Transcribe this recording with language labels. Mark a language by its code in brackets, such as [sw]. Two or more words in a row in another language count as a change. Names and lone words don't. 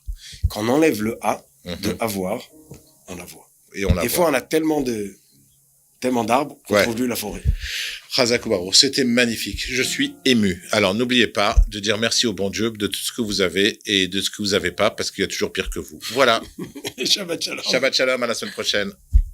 [fr] Quand on enlève le A, de avoir, on la voit. Et on la Des voit. fois, on a tellement d'arbres qu'on Ouais. trouve plus la forêt. Chazak Baruch, c'était magnifique. Je suis ému. Alors, n'oubliez pas de dire merci au bon Dieu de tout ce que vous avez et de ce que vous n'avez pas, parce qu'il y a toujours pire que vous. Voilà. [he] שבת שלום. שבת שלום, [fr] à la semaine prochaine.